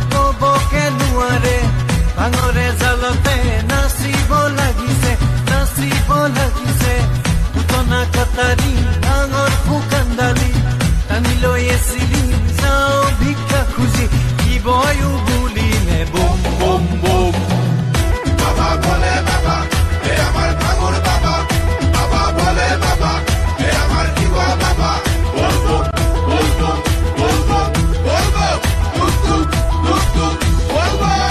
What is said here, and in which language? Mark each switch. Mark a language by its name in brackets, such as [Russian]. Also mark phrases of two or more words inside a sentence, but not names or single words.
[Assamese] ভাঙৰে জালতে নাচিব লাগিছে পুতনা কটাৰী ডাঙৰ শুকান্দালি টানি লৈ এচিলি যাওঁ ভিক্ষা খুজি শিৱয়ো বুলিলে বম বম বম [Bangla] বাবা বলে বাবা হে আমার ভাঙর বাবা বাবা বলে বাবা হে আমার শিব বাবা বলবো বলবো বলবো বলবো টুক টুক টুক টুক বলবো